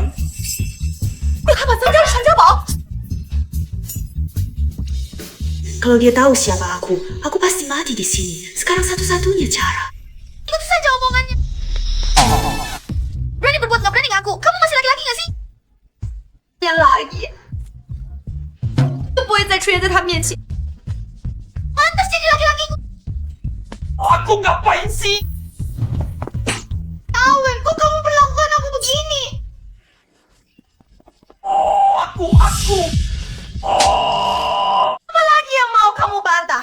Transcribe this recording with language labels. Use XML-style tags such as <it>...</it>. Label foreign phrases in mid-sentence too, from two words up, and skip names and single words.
<id>Kenapa saja, Bob? Kalau dia tahu siapa aku pasti mati di sini. Sekarang satu-satunya cara. Itu saja omongannya. Berani berbuat nggak berani ngaku. Kamu masih laki-laki nggak sih? Ya lagi.</id> <zh>都不会再出现在他面前。</zh> <id>Pantas jadi laki-laki. Aku ngapain sih? Awen, kok kamu perlakukan aku begini? Aku. Apa lagi yang mau kamu bantah?</id>